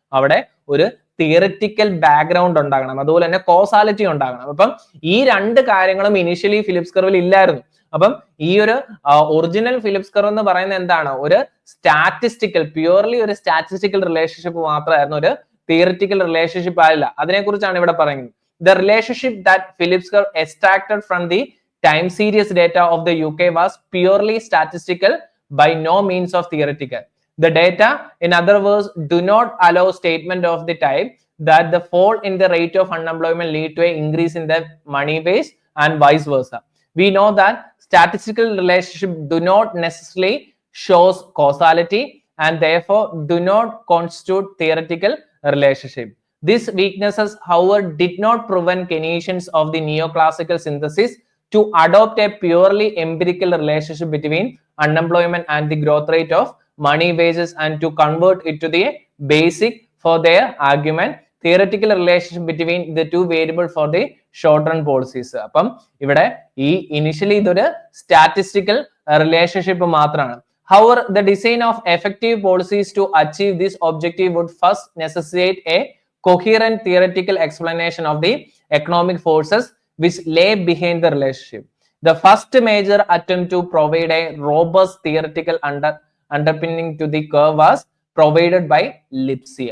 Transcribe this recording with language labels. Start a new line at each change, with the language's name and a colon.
Malayalam: അവിടെ ഒരു theoretical background ഉണ്ടാകണം, അതുപോലെ തന്നെ കോസാലിറ്റി ഉണ്ടാകണം. അപ്പം ഈ രണ്ട് കാര്യങ്ങളും ഇനിഷ്യലി ഫിലിപ്സ് കർവിൽ ഇല്ലായിരുന്നു. അപ്പം ഈ ഒരു ഒറിജിനൽ ഫിലിപ്സ് കർവ് എന്ന് പറയുന്നത് എന്താണ്? ഒരു സ്റ്റാറ്റിസ്റ്റിക്കൽ, പ്യൂർലി ഒരു സ്റ്റാറ്റിസ്റ്റിക്കൽ റിലേഷൻഷിപ്പ് മാത്രമായിരുന്നു, ഒരു തിയറിറ്റിക്കൽ റിലേഷൻഷിപ്പ് ആയില്ല. അതിനെക്കുറിച്ചാണ് ഇവിടെ പറയുന്നത്.
English: The relationship that Phillips curve extracted from the time series data of the UK was purely statistical, by no means of theoretical. The data, in other words, do not allow statement of the type that the fall in the rate of unemployment lead to an increase in the money base and vice versa. We know that statistical relationship do not necessarily shows causality and therefore do not constitute theoretical relationship. These weaknesses, however, did not prevent Keynesians of the neoclassical synthesis to adopt a purely empirical relationship between unemployment and the growth rate of money wages and to convert it to the basic for their argument, theoretical relationship between the two variables for the short run policies.
Malayalam: അപ്പം ഇവിടെ ഈ initially ഇതൊരു statistical relationship മാത്രമാണ്.
English: However, the design of effective policies to achieve this objective would first necessitate a coherent theoretical explanation of the economic forces which lay behind the relationship. The first major attempt to provide a robust theoretical underpinning to the curve was provided by Lipsey.